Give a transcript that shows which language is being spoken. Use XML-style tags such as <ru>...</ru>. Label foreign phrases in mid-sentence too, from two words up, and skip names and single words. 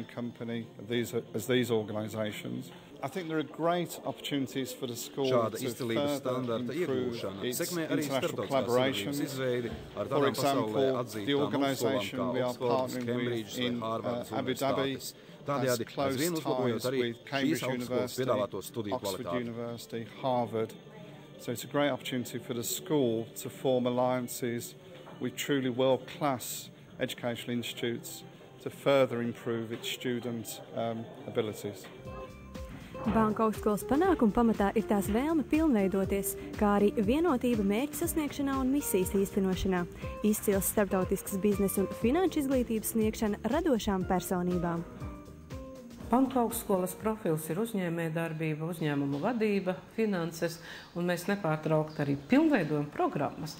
<lv>Šāda izcilības standarta iegūšana sekmē arī starptautiskās sadarbības izveidi ar tādām pasaulē atzītām augstskolām kā Oxfords, Cambridges vai Harvardas universitātes. Tādējādi aizvien uzlabojot arī šīs augstskolas piedāvāto studiju kvalitāti.</lv> <en>So it's a great opportunity for the school to form alliances with truly world-class educational institutes to further improve its student abilities.</en> <lv>Banku augstskolas panākuma pamatā ir tās vēlme pilnveidoties, kā arī vienotība mērķu sasniegšanā un misijas īstenošanā, izcils starptautisks biznesa un finanšu izglītības sniegšana radošām personībām. Banku augstskolas profils ir uzņēmējdarbība, uzņēmuma vadība, finanses, un mēs nepārtraukti arī pilnveidojam programmas.</lv>